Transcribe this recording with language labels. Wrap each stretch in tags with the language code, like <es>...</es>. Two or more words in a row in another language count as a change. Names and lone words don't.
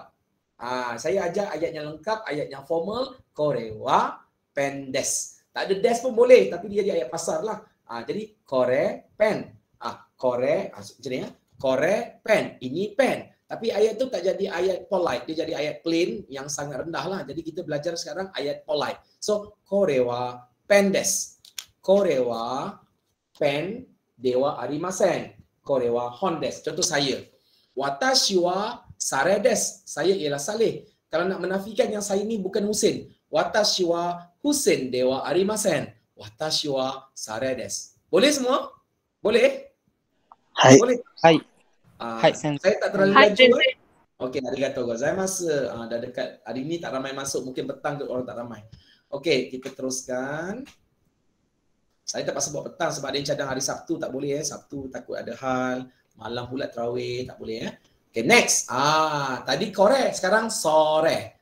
<ms>Saya ajar ayat yang lengkap, ayat yang formal,</ms> <ja>これはペンです.</ja> <ms>Tak ada des pun boleh, tapi dia jadi ayat pasar lah. Jadi</ms> <ja>これペン.</ja> <ms>Macam ni ya.</ms> <ja>これペン,</ja> <ms>ini pen. Tapi ayat tu tak jadi ayat polite, dia jadi ayat plain yang sangat rendah lah. Jadi kita belajar sekarang ayat polite.</ms> <ja>So これはペンです。これはペンではありません. これは本です.</ja> <ms>Contoh saya.</ms> <ja>私はサレです.</ja> <ms>Saya ialah saleh. Kalau nak menafikan yang saya ni bukan Husin.</ms> <ja>私はHusinではありません. 私はサレです.</ja> <ms>Boleh semua? Boleh? Hai. Boleh? Hai. Hai, sensei. saya tak terlalu Hai, laju. sensei. Okey,</ms> <ja>ありがとうございます.</ja> <ms>Dah dekat. Hari ni tak ramai masuk. Mungkin petang tu orang tak ramai. Okey, kita teruskan. Saya terpaksa buat petang sebab ada yang cadang hari Sabtu tak boleh. Sabtu takut ada hal. Malam pula tarawih tak boleh.</ms> <en>Okay, next.</en> <ms>Tadi korek, sekarang sore.</ms>